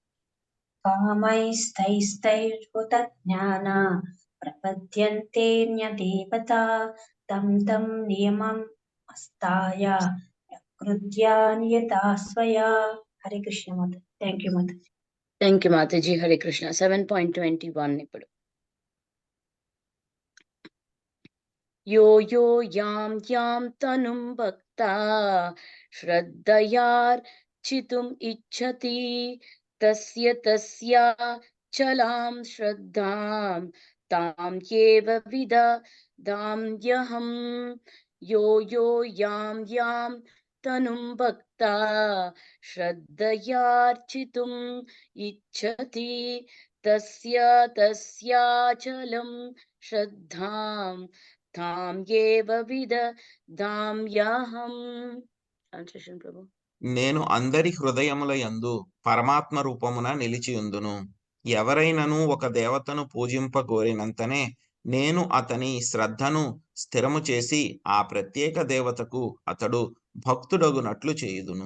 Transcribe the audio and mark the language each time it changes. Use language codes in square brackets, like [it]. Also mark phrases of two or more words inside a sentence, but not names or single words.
[sa] కామైస్తైస్తైర్హృతజ్ఞానా ప్రపద్యంతేన్యదేవతా తం తం నియమం అస్తాయ ప్రకృత్యా నియతా స్వయా. [te] హరే కృష్ణ మాత. [en] Thank you [te] మాత. [en] Thank you [te] మాతాజీ. హరే కృష్ణ. 7.21 ఇప్పుడు. [sa] यो यो यां यां तनुं भक्ता श्रद्धयार्चितुम् इच्छति तस्य तस्याचलां श्रद्धां तां एव विदधाम्यहम्. यो यो यां यां तनुं भक्ता श्रद्धयार्चितुम् इच्छति तस्य तस्याचलं श्रद्धां తాం ఏవ విదధామ్యహం. [te] ట్రాన్స్లేషన్ ప్రభు. నేను అందరి హృదయముల యందు పరమాత్మ రూపమున నిలిచియుందును. ఎవరైనను ఒక దేవతను పూజింపగోరినంతనే నేను అతని శ్రద్ధను స్థిరము చేసి ఆ ప్రత్యేక దేవతకు అతడు భక్తుడగునట్లు చేయుదును.